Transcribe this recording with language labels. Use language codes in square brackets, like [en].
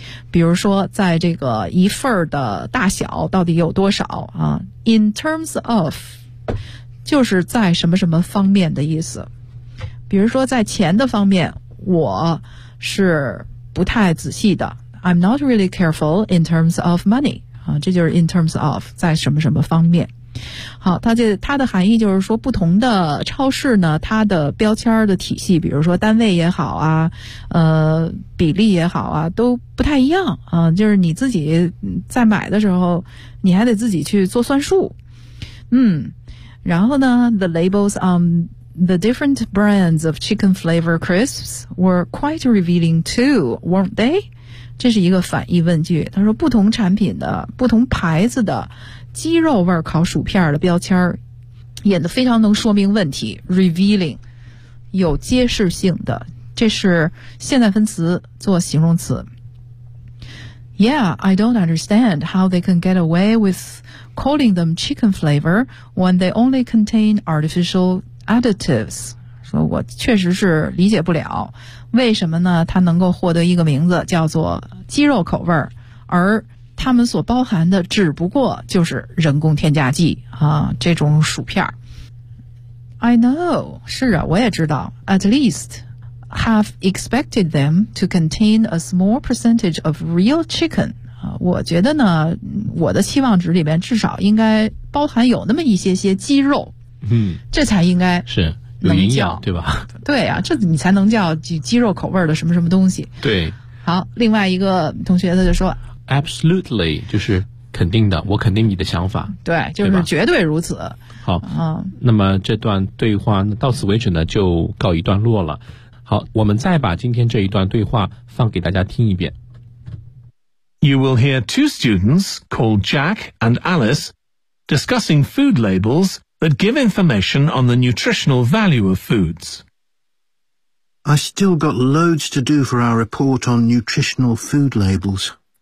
[zh] 比如说在这个一份的大小到底有多少啊 in terms of 就是在什么什么方面的意思，比如说在钱的方面我是不太仔细的， [en] I'm not really careful in terms of money、 [zh] 啊、这就是 in terms of 在什么什么方面。好，它的含义就是说不同的超市呢它的标签的体系，比如说单位也好啊比例也好啊都不太一样啊，就是你自己在买的时候你还得自己去做算数。嗯，然后呢 [en] the labels on the different brands of chicken flavor crisps were quite revealing too, weren't they? [zh] 这是一个反义问句，他说不同产品的不同牌子的鸡肉味烤薯片的标签演得非常能说明问题， revealing 有揭示性的，这是现在分词做形容词。 [en] Yeah, I don't understand how they can get away with calling them chicken flavor when they only contain artificial additives. [zh] 说我确实是理解不了为什么呢它能够获得一个名字叫做鸡肉口味，而他们所包含的只不过就是人工添加剂啊，这种薯片。 [en] I know, [zh] 是啊，我也知道。 [en] At least, have expected them to contain a small percentage of real chicken. [zh] 啊，我觉得呢，我的期望值里边至少应该包含有那么一些些鸡肉。嗯，这才应该是有营养，对吧？对啊，这你才能叫鸡肉口味的什么什么东西。对。好，另外一个同学他就说 Absolutely, 就是肯定的，我肯定你的想法。对，就是绝对如此。好、嗯、那么这段对话到此为止呢就告一段落了。好，我们再把今天这一段对话放给大家听一遍。 [en] You will hear two students called Jack and Alice discussing food labels that give information on the nutritional value of foods. I still got loads to do for our report on nutritional food labels.